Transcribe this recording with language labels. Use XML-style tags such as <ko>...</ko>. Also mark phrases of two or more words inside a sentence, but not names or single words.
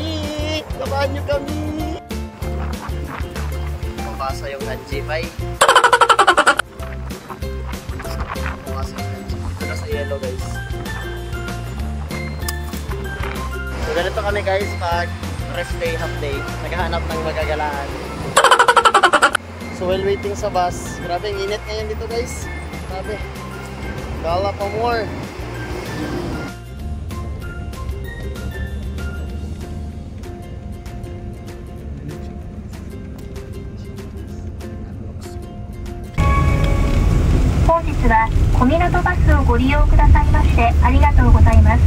<tl>Samahan nyo kami! Pabasa yung Hanjify. Pabasa yung Hanjify. Tara sa yellow guys. So ganito kami guys pag rest day, half day. Naghahanap ng magagalaan. So</tl> <en>while waiting</en> <tl>sa bus, grabe ang init ngayon dito guys. Grabe. Kala pa more.</tl> <ja>本日は小湊バスをご利用くださいましてありがとうございます。</ja>